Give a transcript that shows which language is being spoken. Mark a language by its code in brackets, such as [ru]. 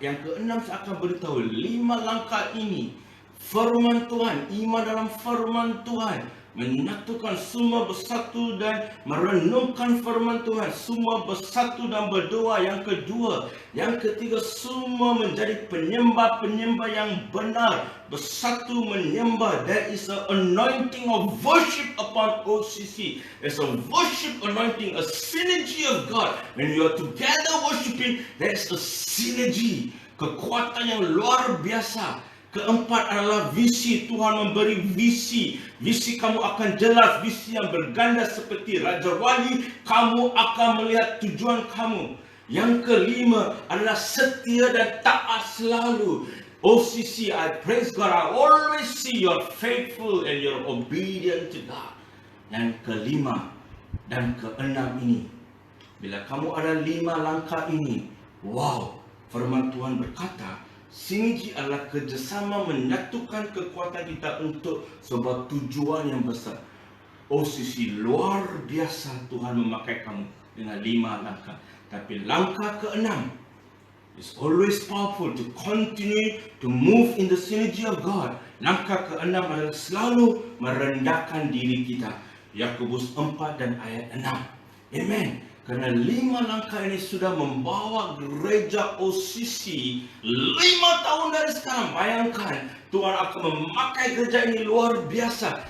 [ms] Yang ke-6 saya akan beritahu. 5 langkah ini, firman Tuhan, iman dalam firman Tuhan, menyatukan semua bersatu dan merenungkan firman Tuhan, semua bersatu dan berdoa. Yang kedua, yang ketiga, semua menjadi penyembah-penyembah yang benar, bersatu menyembah. [en] There is an anointing of worship upon OCC. There's a worship anointing, a synergy of God. When you are together worshiping, there is a synergy, [ms] kekuatan yang luar biasa. Keempat adalah visi. Tuhan memberi visi. Visi kamu akan jelas. Visi yang berganda seperti Raja Wali. Kamu akan melihat tujuan kamu. Yang kelima adalah setia dan taat selalu. [en] OCC, I praise God. I always see you're faithful and you're obedient to God. [ms] Yang kelima dan keenam ini, bila kamu ada 5 langkah ini, wow, firman Tuhan berkata, sinergi adalah kerjasama menyatukan kekuatan kita untuk sebuah tujuan yang besar. OCC, luar biasa Tuhan memakai kamu dengan 5 langkah. Tapi langkah ke-6 [en] is always powerful to continue to move in the synergy of God. [ms] Langkah ke-6 adalah selalu merendahkan diri kita. Yakobus 4 dan ayat 6. Amen. Kerana 5 langkah ini sudah membawa gereja OCC 5 tahun dari sekarang. Bayangkan, Tuhan akan memakai gereja ini luar biasa.